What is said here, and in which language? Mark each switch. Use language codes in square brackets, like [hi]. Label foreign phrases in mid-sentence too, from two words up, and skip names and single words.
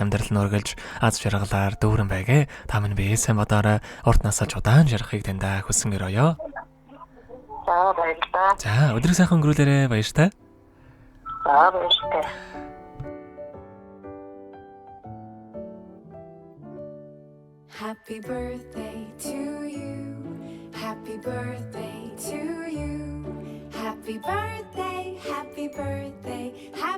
[mn] Амьдрал нь үргэлж аз жаргалаар дүүрэн байгээ. Та минь биесээ бодоорой. Урт насаж удаан жарахыг тандаа хүсэн өрөөё. За баярлалаа. За өдрийг сайхан өнгөрүүлээрэй. Баяртай. За баяртай. [en] Happy birthday to you. Happy birthday to you. Happy birthday, happy birthday,